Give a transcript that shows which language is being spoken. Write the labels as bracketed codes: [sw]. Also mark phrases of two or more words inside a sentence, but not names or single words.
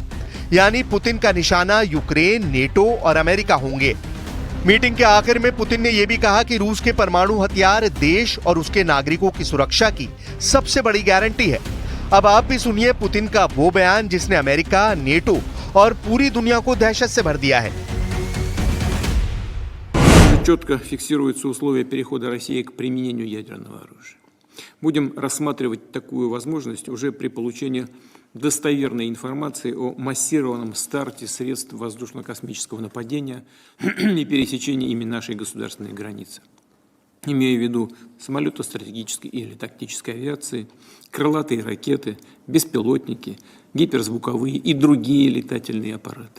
[hi] यानी पुतिन का निशाना यूक्रेन, नेटो और अमेरिका होंगे। मीटिंग के आखिर में पुतिन ने यह भी कहा कि रूस के परमाणु हथियार देश और उसके नागरिकों की सुरक्षा की सबसे बड़ी गारंटी है। अब आप भी सुनिए पुतिन का वो बयान जिसने अमेरिका, नेटो और पूरी दुनिया को दहशत से भर दिया है। [ru] Четко фиксируются условия перехода России к применению ядерного оружия. Будем рассматривать такую возможность уже при получении достоверной информации о массированном старте средств воздушно-космического нападения и пересечении ими нашей государственной границы. Имея в виду самолеты стратегической или тактической авиации, крылатые ракеты, беспилотники, гиперзвуковые и другие летательные аппараты.